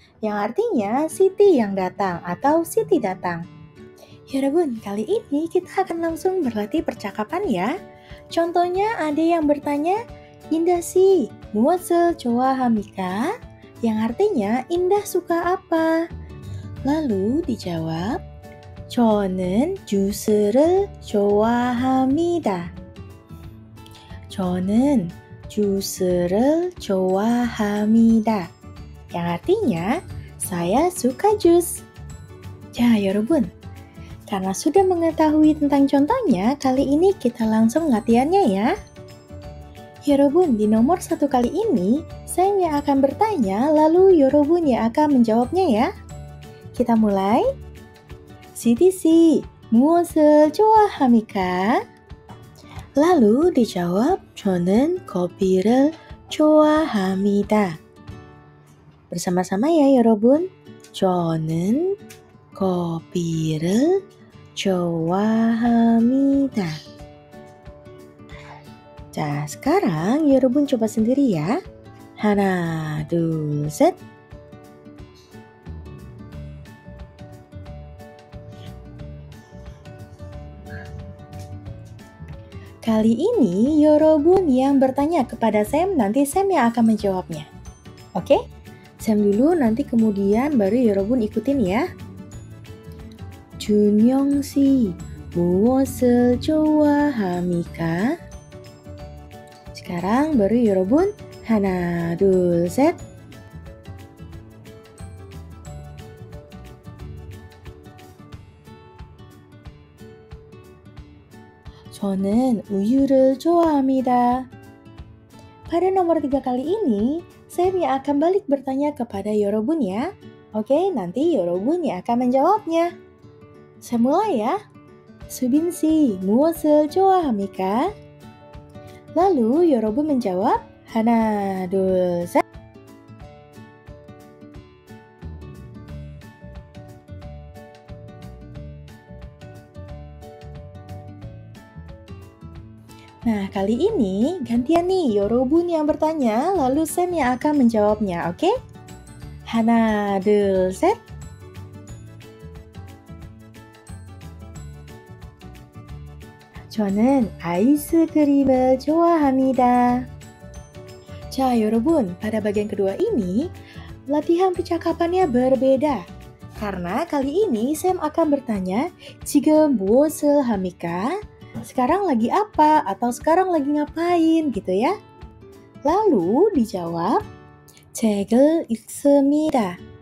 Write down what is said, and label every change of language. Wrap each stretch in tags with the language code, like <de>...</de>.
<id>Yang artinya Siti yang datang atau Siti datang. Yaudah, kali ini kita akan langsung berlatih percakapan ya. Contohnya ada yang bertanya,</id> <ko>Indah 씨, 무엇을 좋아합니까?</ko> <id>Yang artinya, Indah suka apa? Lalu dijawab,</id> <ko>저는 주스를 좋아합니다. 저는 주스를 좋아합니다.</ko> <id>Yang artinya, saya suka jus. Ya, 여러분, karena sudah mengetahui tentang contohnya, kali ini kita langsung latihannya ya. 여러분, di nomor 1 kali ini, saya yang akan bertanya, lalu 여러분 yang akan menjawabnya ya. Kita mulai.</id> <ko>Siti 씨, 무엇을 좋아합니까?</ko> <id>Lalu dijawab,</id> <ko>저는 커피를 좋아합니다.</ko> <id>Bersama-sama ya, 여러분.</id> <ko>저는 커피를 좋아합니다.</ko> <id>자, sekarang 여러분 coba sendiri ya.</id> <ko>하나, 둘, 셋.</ko> <id>Kali ini 여러분 yang bertanya kepada Sam, nanti Sam yang akan menjawabnya. Oke? Sam dulu, nanti kemudian baru 여러분 ikutin ya.</id> <ko>준영 씨, 무엇을 좋아합니까?</ko> <id>Sekarang baru</id> <ko>여러분, 하나, 둘, 셋. 저는 우유를 좋아합니다.</ko> <id>Pada nomor 3 kali ini, Sam yang akan balik bertanya kepada Yorobun ya. Oke, nanti Yorobun yang akan menjawabnya. Saya mulai ya.</id> <ko>수빈 씨, 무엇을 좋아합니까?</ko> <id>Lalu Yorobun menjawab,</id> <ko>하나, 둘, 셋.</ko> <id>Nah, kali ini gantian nih Yorobun yang bertanya, lalu Sam yang akan menjawabnya, oke?</id> <ko>하나, 둘, 셋. 저는 아이스크림을 좋아합니다.</ko> <id>자, 여러분, pada bagian kedua ini, latihan percakapannya berbeda. Karena kali ini Sam akan bertanya,</id> <ko>지금 무엇을 합니까?</ko> <id>Sekarang lagi apa? Atau sekarang lagi ngapain? Gitu ya. Lalu dijawab,</id> <ko>책을 읽습니다.</ko>